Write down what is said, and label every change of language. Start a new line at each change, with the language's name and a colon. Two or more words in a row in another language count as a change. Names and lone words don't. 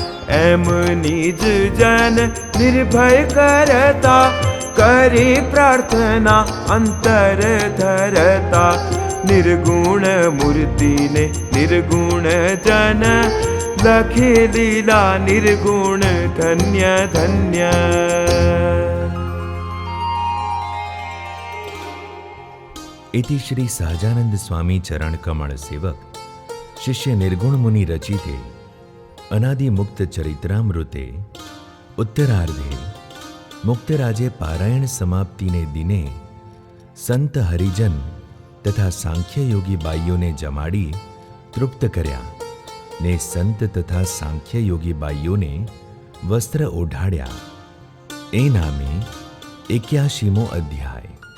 Gujarati: એમ નિજ જન નિર્ભય કરતા, કરી પ્રાર્થના અંતર ધરતા, નિર્ગુણ મૂર્તિને નિર્ગુણ જન, લખી લીલા નિર્ગુણ ધન્ય ધન્ય.
Sanskrit: इति श्री सहजानंद स्वामी चरण कमल सेवक शिष्य निर्गुण मुनि रचिते अनादि मुक्त चरित्रामृते उत्तरार्धे मुक्तराजे
Gujarati: પારાયણ સમાપ્તિ ને દિને સંત હરિજન તથા સાંખ્ય યોગી બાઈઓ ને જમાડી તૃપ્ત કર્યા ને સંત તથા સાંખ્ય યોગી બાઈઓ ને વસ્ત્ર ઓઢાડ્યા. એ નામે 81મો અધ્યાય.